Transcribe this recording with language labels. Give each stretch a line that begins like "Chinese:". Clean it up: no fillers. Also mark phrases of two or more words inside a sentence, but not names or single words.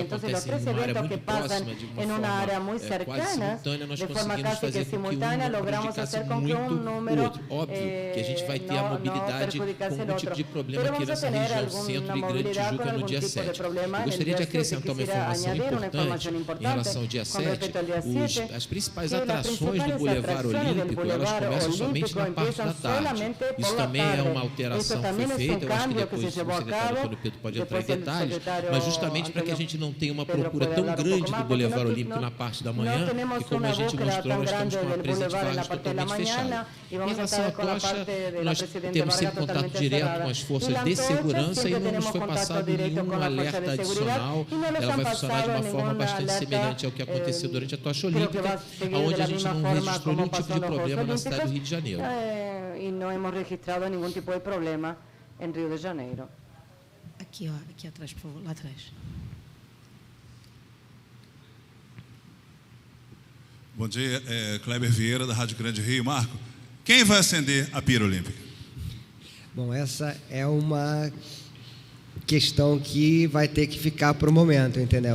Spanish: Entonces los tres eventos que pasan en una área muy cercana, de forma casi que simultánea, logramos hacer con que un número no perjudicase el otro. Pero vamos a tener alguna movilidad con algún tipo de problema en el día 7. Quisiera añadir una información importante con respecto al día 7,
Portuguese: as principais
Spanish: que las
Portuguese: atrações do
Spanish: principales
Portuguese: Boulevard
Spanish: atracciones del
Portuguese: Olímpico, elas
Spanish: Boulevard
Portuguese: começam somente
Spanish: Olímpico
Portuguese: na parte da
Spanish: empiezan
Portuguese: tarde.
Spanish: solamente
Portuguese: Isso
Spanish: por la
Portuguese: também é
Spanish: tarde.
Portuguese: uma alteração Isso que também foi é feita, eu acho que
Spanish: cambio que
Portuguese: depois
Spanish: se
Portuguese: o
Spanish: llevó a
Portuguese: secretário
Spanish: cabo.
Portuguese: Antônio Pedro pode entrar em
Spanish: Depois el
Portuguese: detalhes,
Spanish: secretário
Portuguese: mas justamente para que a
Spanish: Antônio
Portuguese: gente não tenha uma
Spanish: Pedro
Portuguese: procura pode tão
Spanish: hablar um
Portuguese: grande pouco do mais, Boulevard
Spanish: porque
Portuguese: Olímpico na parte da
Spanish: no
Portuguese: manhã,
Spanish: tenemos
Portuguese: e como
Spanish: una
Portuguese: a gente
Spanish: búsqueda
Portuguese: mostrou,
Spanish: tan
Portuguese: nós estamos
Spanish: grande
Portuguese: com a
Spanish: del
Portuguese: Presidente
Spanish: Boulevard en la
Portuguese: Vargas
Spanish: parte de la
Portuguese: totalmente fechada.
Spanish: mañana, y
Portuguese: Em
Spanish: vamos a
Portuguese: relação à
Spanish: estar con la
Portuguese: tocha,
Spanish: parte de la
Portuguese: nós
Spanish: Presidente
Portuguese: temos
Spanish: Vargas
Portuguese: sempre contato
Spanish: totalmente
Portuguese: direto
Spanish: cerrada.
Portuguese: com as
Spanish: Y
Portuguese: forças
Spanish: la
Portuguese: de
Spanish: antorcha
Portuguese: segurança e
Spanish: siempre
Portuguese: não nos
Spanish: tenemos
Portuguese: foi
Spanish: contacto
Portuguese: passado
Spanish: directo
Portuguese: nenhum
Spanish: con la fuerza
Portuguese: alerta
Spanish: de seguridad,
Portuguese: adicional.
Spanish: y no les
Portuguese: Ela
Spanish: han
Portuguese: vai funcionar de
Spanish: pasado
Portuguese: uma forma
Spanish: ninguna
Portuguese: bastante
Spanish: alerta.
Portuguese: semelhante ao que aconteceu durante a tocha
Spanish: Creo que va
Portuguese: olímpica,
Spanish: a seguir de
Portuguese: onde
Spanish: la
Portuguese: a gente
Spanish: misma
Portuguese: não
Spanish: forma
Portuguese: registrou
Spanish: como
Portuguese: nenhum tipo
Spanish: pasó
Portuguese: de
Spanish: en los Juegos
Portuguese: problema na cidade do Rio de
Spanish: Olímpicos,
Portuguese: Janeiro.
Spanish: y no hemos registrado ningún tipo de problema en Río de Janeiro.
Portuguese: Aqui, ó, aqui atrás, por favor, lá atrás. Bom dia, Kleber Vieira, da Rádio Grande Rio. Marco, quem vai acender a pira olímpica? Bom, essa é uma questão que vai ter que ficar para o momento, entendeu?